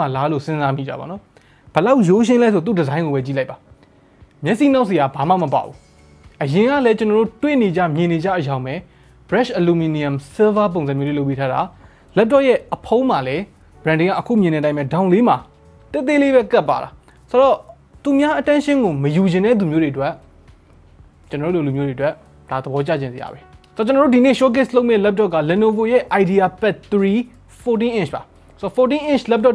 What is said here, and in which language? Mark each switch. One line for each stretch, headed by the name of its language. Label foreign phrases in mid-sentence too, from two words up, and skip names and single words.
Burmese: လားလို့စဉ်းစားမိကြပါနော်ဘယ်လောက်ရိုးရှင်းလဲဆိုသူ့ design ကိုပဲကြည့်လိုက်ပါမျက်စိနှောက်စရာဘာမှမပေါ့ဘူးအရင်က လည်းကျွန်တော်တို့တွေ့နေကြမြင်နေကြအကြောင်းပဲ
English: brush aluminum silver
Burmese: ပုံစံမျိုးလေးလုပ်ပေးထားတာ laptop ရဲ့အဖုံးမှာလည်း branding ကအခုမြင်တဲ့အတိုင်းပဲ down လေးမှာတေးသေးလေးပဲကတ်ပါတာဆိုတော့သူများ attention ကိုမယူချင်တဲ့သူမျိုးတွေအတွက်ကျွန်တော်တို့လူမျိုးတွေအတွက်ဒါသဘောကျခြင်းစရာပဲဆိုတော့ကျွန်တော်တို့ဒီနေ့ showcase လုပ်မယ့် laptop က Lenovo ရဲ့ IdeaPad 3 14-inch ပါဆိုတော့
English: 14-inch laptop